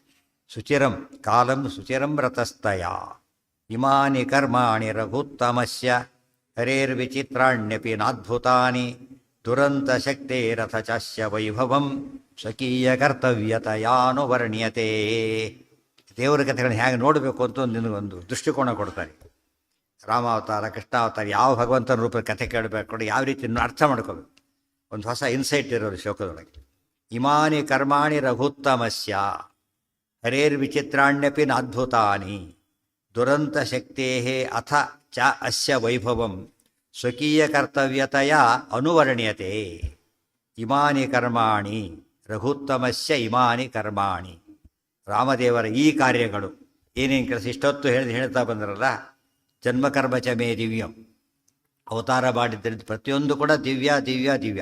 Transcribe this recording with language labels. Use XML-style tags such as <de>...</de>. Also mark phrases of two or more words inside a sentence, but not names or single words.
<sa>ಶುಚಿರಂ ಕಾಲಂ ಶುಚಿರಂ ರತಸ್ತಯ ಇಮಾನಿ ಕರ್ಮಾಣಿ ರಘುತ್ತಮಸ್ಯ ಹರೇರ್ವಿಚಿತ್ರಾಣ್ಯಪಿ ನಾದ್ಭುತಾನಿ ದುರಂತ ಶಕ್ತಿ ರಥ ಚಾಸ್ಯ ವೈಭವಂ ಸ್ವಕೀಯ ಕರ್ತವ್ಯತಯಾನುವರ್ಣ್ಯತೆ.</sa> <kn>ದೇವರ ಕಥೆಗಳನ್ನ ಹೇಗೆ ನೋಡಬೇಕು ಅಂತ ಒಂದು ದೃಷ್ಟಿಕೋನ ಕೊಡ್ತಾರೆ. ರಾಮಾವತಾರ, ಕೃಷ್ಣಾವತಾರ, ಯಾವ ಭಗವಂತನ ರೂಪದ ಕಥೆ ಕೇಳಬೇಕು, ಯಾವ ರೀತಿ ಅರ್ಥ ಮಾಡ್ಕೋಬೇಕು. ಒಂದು ಹೊಸ ಇನ್ಸೈಟ್ ಇರೋದು ಶ್ಲೋಕದೊಳಗೆ.</kn> <sa>ಇಮಾನಿ ಕರ್ಮಾಣಿ ರಘುತ್ತಮಸ್ಯ ಹರೇರ್ವಿಚಿತ್ರಾಣ್ಯಪಿ ನಾದ್ಭುತಾನಿ ದುರಂತ ಶಕ್ತೇ ಅಥ ಚ ಅಸ್ಯ ವೈಭವಂ ಸ್ವಕೀಯ ಕರ್ತವ್ಯತೆಯ ಅನುವರ್ಣ್ಯತೆ. ಇಮಾನಿ ಕರ್ಮಾಣಿ ರಘುತ್ತಮಸ್ಯ ಇಮಾನಿ ಕರ್ಮಾಣಿ.</sa> <kn>ರಾಮದೇವರ ಈ ಕಾರ್ಯಗಳು ಏನೇನು ಕೆಲಸ ಇಷ್ಟೊತ್ತು ಹೇಳ್ತಾ ಬಂದ್ರಲ್ಲ,</kn> <sa>ಜನ್ಮಕರ್ಮ ಚ ಮೇ ದಿವ್ಯಂ.</sa> <kn>ಅವತಾರ ಮಾಡಿದ್ದರಿಂದ ಪ್ರತಿಯೊಂದು ಕೂಡ ದಿವ್ಯ ದಿವ್ಯ ದಿವ್ಯ.</kn>